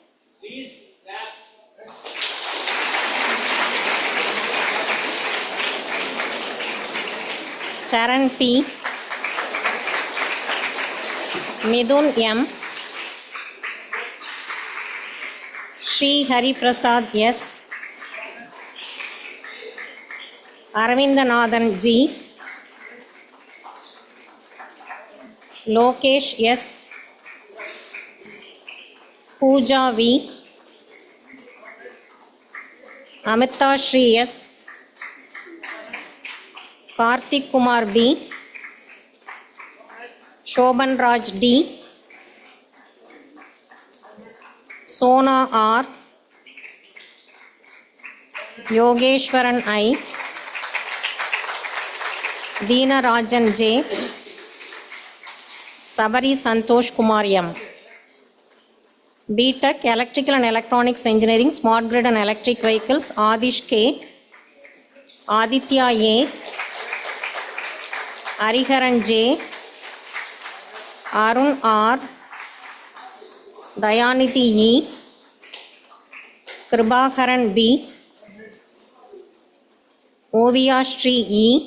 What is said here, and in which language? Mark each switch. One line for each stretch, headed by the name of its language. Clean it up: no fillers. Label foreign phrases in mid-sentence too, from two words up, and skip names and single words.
English: Charan P, Midun M, Sri Hari Prasad S, Aravindanathan G, Lokesh S. Pooja V. Amita Shri S. Karthik Kumar B. Shobhan Raj D. Sona R. Yogeshwaran I. Deena Rajan J. Sabari Santosh Kumar M. B.Tech Electrical and Electronics Engineering, Smart Grid and Electric Vehicles, Adish K. Aditya A. Hariharan J. Arun R. Dayaniti E. Kribakaran B. Ovia Shri E.